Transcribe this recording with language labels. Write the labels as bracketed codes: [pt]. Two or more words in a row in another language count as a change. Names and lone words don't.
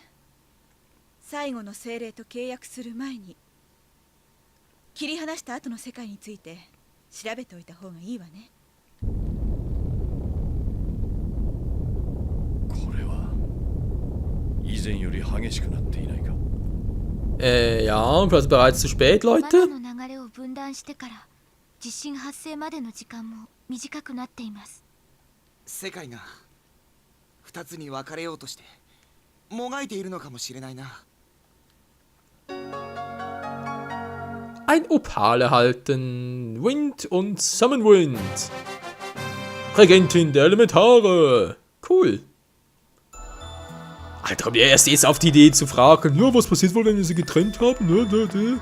[ja] 最後の精霊と契約する前に切り離した後の世界について調べておいた方がいいわね。これは以前より激しくなっていないか。 [de] Ja, bereits zu spät, Leute. [ja] マナの流れを分断してから地震発生までの時間も短くなっています。世界が二つに分かれようとしてもがいているのかもしれないな。 [de] Ein Opal erhalten. Wind und Summonwind. Regentin der Elementare. Cool. Alter, kommt ihr erst jetzt auf die Idee zu fragen, ja, was passiert wohl, wenn wir sie getrennt haben?